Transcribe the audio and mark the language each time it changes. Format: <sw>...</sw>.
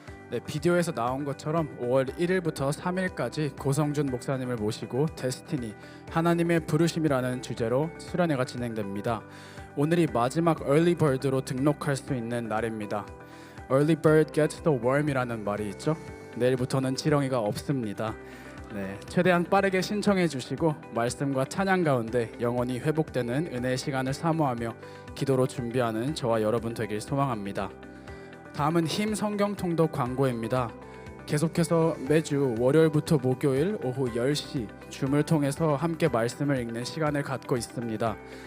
<ko>네, 비디오에서 나온 것처럼 5월 1일부터 3일까지 고성준 목사님을 모시고 데스티니 하나님의 부르심이라는 주제로 수련회가 진행됩니다. 오늘이 마지막 early bird로 등록할 수 있는 날입니다.</ko> <en>Early bird gets the worm이라는</en> <ko>말이 있죠. 내일부터는 지렁이가 없습니다. 네, 최대한 빠르게 신청해 주시고 말씀과 찬양 가운데 영원히 회복되는 은혜의 시간을 사모하며 기도로 준비하는 저와 여러분 되길 소망합니다. 다음은 힘 성경 통독 광고입니다. 계속해서 매주 월요일부터 목요일 오후 10시 줌을 통해서 함께 말씀을 읽는 시간을 갖고 있습니다.</ko>